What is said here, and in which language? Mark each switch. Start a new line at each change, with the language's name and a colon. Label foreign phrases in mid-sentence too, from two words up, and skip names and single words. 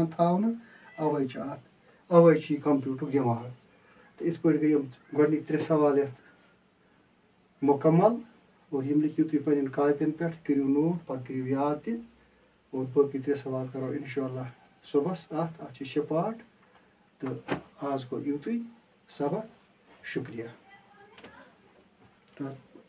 Kashmiri: अवै कंप्यूटर दिमाग तो इत पे गई गोडनिक 3 सवाल मुकम्मल और यम लिखियो तुम पन्न कापियन पे करो नोट पत् करो याद ति और बाकी 3 सवाल करो इंशाअल्लाह सुबह अत 6 पार्ट तो आज गो युतुई सबक शुक्रिया।